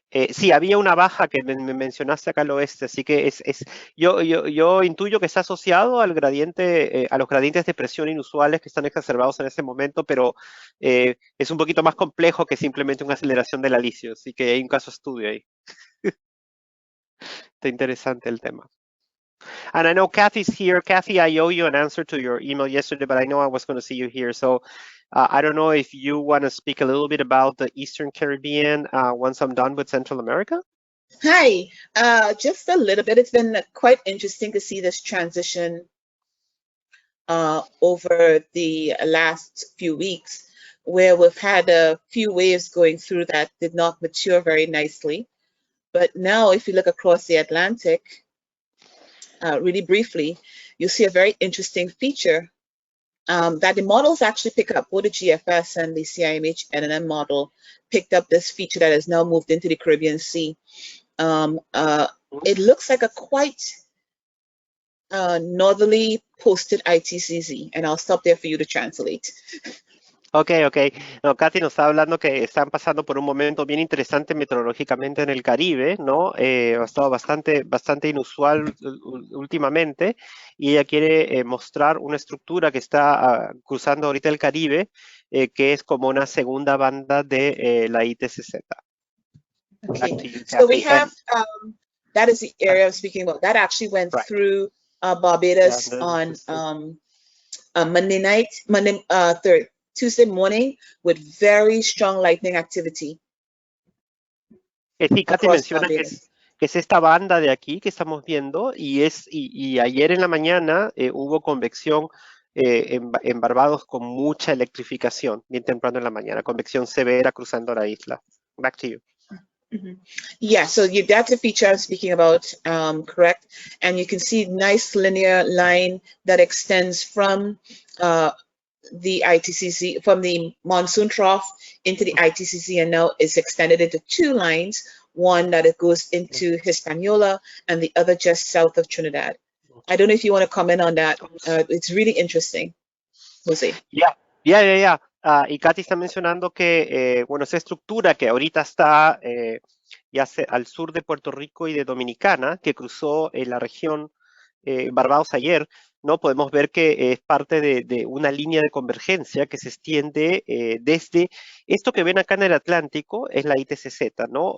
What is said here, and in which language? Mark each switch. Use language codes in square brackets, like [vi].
[es] Sí, había una baja que me mencionaste acá al oeste, así que yo intuyo que está asociado al gradiente, a los gradientes de presión inusuales que están exacerbados en este momento, pero es un poquito más complejo que simplemente una aceleración del alisio, así que hay un caso estudio ahí. Está interesante el tema. [en] And I know Kathy's here. Kathy, I owe you an answer to your email yesterday, but I know I was going to see you here. So I don't know if you want to speak a little bit about the Eastern Caribbean once I'm done with Central America. Hi, just a little bit. It's been quite interesting to see this transition over the last few weeks, where we've had a few waves going through that did not mature very nicely. But now, if you look across the Atlantic, really briefly, you'll see a very interesting feature that the models actually pick up. Both the GFS and the CIMH NNM model picked up this feature that has now moved into the Caribbean Sea. It looks like a quite northerly posted ITCZ, and I'll stop there for you to translate. Ok. [es] No, Katy nos está hablando que están pasando por un momento bien interesante meteorológicamente en el Caribe, ¿no? Ha estado bastante inusual últimamente y ella quiere mostrar una estructura que está cruzando ahorita el Caribe, que es como una segunda banda de la ITCZ. [en] Okay, so we have, that is the area I'm speaking about. That actually went through Barbados on Monday night, Tuesday morning with very strong lightning activity. [es] Sí, Katy menciona que es esta banda de aquí que estamos viendo y ayer en la mañana hubo convección en Barbados con mucha electrificación, bien temprano en la mañana, convección severa cruzando la isla. [en] Back to you. Yeah, so that's the feature I'm speaking about, correct? And you can see nice linear line that extends from the ITCZ, from the monsoon trough into the ITCZ, and now is extended into two lines, one that it goes into Hispaniola and the other just south of Trinidad. I don't know if you want to comment on that. It's really interesting, Jose. Yeah. [es] Y Katy está mencionando que, bueno, esa estructura que ahorita está ya al sur de Puerto Rico y de Dominicana, que cruzó la región Barbados ayer, ¿no? Podemos ver que es parte de una línea de convergencia que se extiende desde esto que ven acá en el Atlántico, es la ITCZ, ¿no?